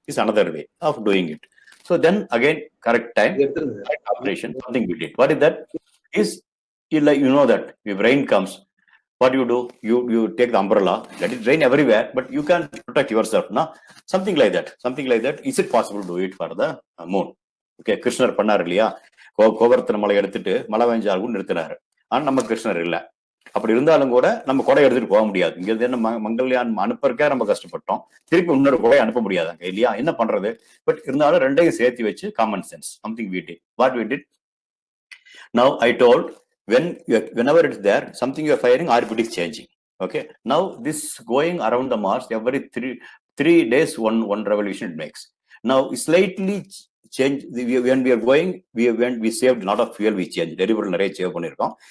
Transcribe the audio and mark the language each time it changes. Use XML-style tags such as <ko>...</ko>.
<en>It's another way of doing it. So then again, correct time, correct operation, something we did. What is that? Is like you know that if rain comes, what do? You take the umbrella, let it rain everywhere, but you can protect yourself. No? Something like that. Something like that. Is it possible to do it for the Moon?</en> <ta>Okay, Krishna பண்ணார் இல்லையா, கோவர்த்தன மலை எடுத்துட்டு மழை பெஞ்சாலும் நிறுத்தினாரு. ஆனா நம்ம கிருஷ்ணர் இல்லை. அப்படி இருந்தாலும் கூட நம்ம கொடை எடுத்துட்டு போக முடியாது. இங்க என்ன மங்கள்யான் அனுப்புறக்கே நம்ம கஷ்டப்பட்டோம், திருப்பி இன்னொரு கொடை அனுப்ப முடியாதாங்க இல்லையா, என்ன பண்றது? பட் இருந்தாலும் ரெண்டையும் சேர்த்து வச்சு common sense something</ta> <en>we did. What we did? Now I told whenever it's there, something you are firing, orbit is changing. Okay, now this going around the Mars every three days, one revolution it makes. Now slightly change when we are going, we saved a lot of fuel, we changed delivery</en> <ta>நிறைய save பண்ணிருக்கோம்.</ta>